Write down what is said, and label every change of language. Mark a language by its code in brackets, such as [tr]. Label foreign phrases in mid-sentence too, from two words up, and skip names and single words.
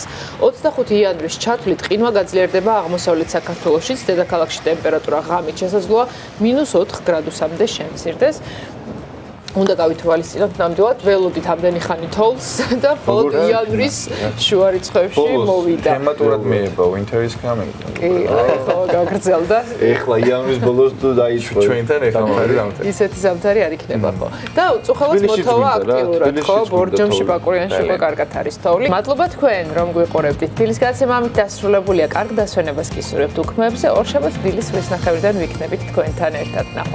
[ka] 25 იანვრის ჩათვლით ყინვა გაძლიერდება აღმოსავლეთ საქართველოშიც, დედაქალაქში ტემპერატურა ღამით შესაძლოა -4 გრადუსამდე შემცირდეს. უნდა გავითვალისწინოთ ნამდვილად ველოდით ამდენი ხანი თოვლს და მხოლოდ იანვრის შუა რიცხვებში მოვიდა. თემატურად მიება [en] winter is coming. [ka] კი, ხო, გაგრძელდა. ეხლა იანვრის ბოლოს თუ დაიწყო. ჩვენთან ეხლა მომხდარი. ისეთი ზამთარი არ იქნება ხო. და უწუხელად მოთხოვა აქტიურად ხო, ბორჯომში, ბაკურიანში უკვე კარგად არის თოვლი. მადლობა თქვენ, რომ გვიყურებდით. დილის გადაცემა ამით დასრულებულია. კარგ დასვენებას გისურვებთ უქმეებზე. ორშაბათიდან ვესნახევრიდან ვიქნებით თქვენთან ერთად.